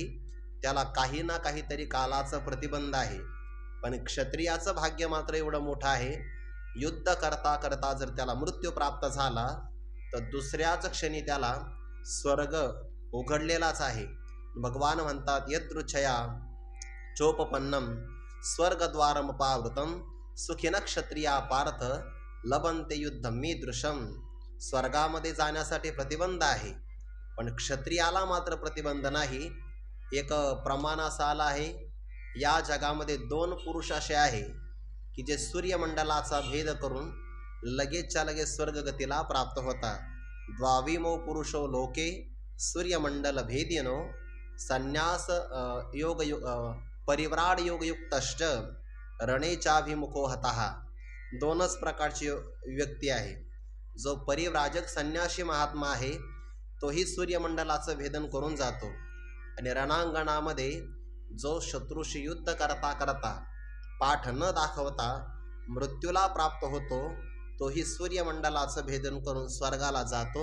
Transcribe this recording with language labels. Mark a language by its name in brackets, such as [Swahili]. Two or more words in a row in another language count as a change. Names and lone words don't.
[Marathi] त्याला काही ना काहीतरी कालाचं प्रतिबंध आहे. पण क्षत्रियाचं भाग्य मात्र एवढं मोठं आहे, युद्ध करता करता जर त्याला मृत्यू प्राप्त झाला तर दुसऱ्याच क्षणी त्याला स्वर्ग उघडलेलाच आहे. भगवान म्हणतात, [Sanskrit] यदृच्छया चोपपन्नम स्वर्गद्वारमपावृतम सुखिन क्षत्रिया पार्थ लभन्ते युद्धम मीदृशम. [Marathi] स्वर्गामध्ये जाण्यासाठी प्रतिबंध आहे, पण क्षत्रियाला मात्र प्रतिबंध नाही. एक प्रमाण असा आला आहे, या जगामध्ये 2 पुरुष असे आहे की जे सूर्यमंडलाचा भेद करून लगेचच्या लगेच स्वर्गगतीला प्राप्त होतात. [Sanskrit] द्वाविमो पुरुषो लोके सूर्यमंडल भेदिनो संन्यास योग परिव्राड योगयुक्तश्च रणेचाभिमुखो हतः. [Marathi] 2च प्रकारची व्यक्ती आहे. जो परिव्राजक संन्यासी महात्मा आहे तोही सूर्यमंडलाचं भेदन करून जातो, आणि रणांगणामध्ये जो शत्रूशी युद्ध करता करता पाठ न दाखवता मृत्यूला प्राप्त होतो तोही सूर्यमंडलाचं भेदन करून स्वर्गाला जातो.